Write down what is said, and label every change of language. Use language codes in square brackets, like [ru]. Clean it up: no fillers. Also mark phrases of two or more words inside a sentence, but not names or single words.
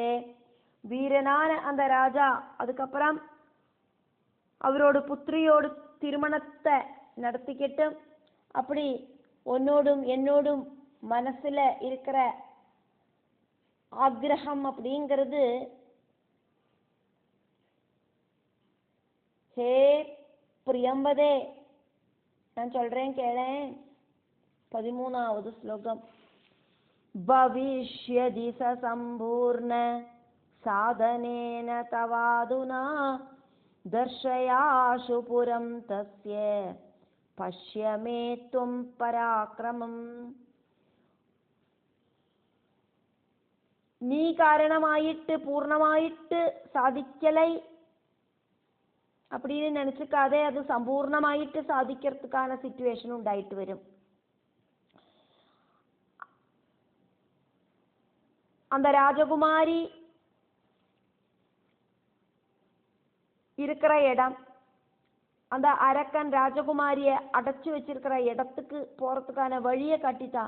[ta] வீரனான அந்த ராஜா அதுக்கப்புறம் அவரோட புத்திரியோடு திருமணத்தை நடத்திக்கிட்டு அப்படி உன்னோடும் என்னோடும் மனசுல இருக்கிற ஆக்ரகம் அப்படிங்கிறது, ஹே பிரியம்பதே, நான் சொல்றேன் கேளேன். 13வது ஸ்லோகம். [sa] भविष्यति स सम्पूर्ण साधनेन तवाधुना दर्शयाशु पुरं तस्य पश्य मे त्वं पराक्रमम्. [ta] நீ காரணமாயிட்டு பூர்ணமாயிட்டு சாதிக்கலை அப்படின்னு நினைச்சுக்காதே. அது சம்பூர்ணமாயிட்டு சாதிக்கிறதுக்கான சிச்சுவேஷன் உண்டாயிட்டு வரும். அந்த ராஜகுமாரி இருக்கிற இடம், அந்த அரக்கன் ராஜகுமாரிய அடைச்சு வச்சிருக்கிற இடத்துக்கு போறதுக்கான வழியை காட்டிட்டான்.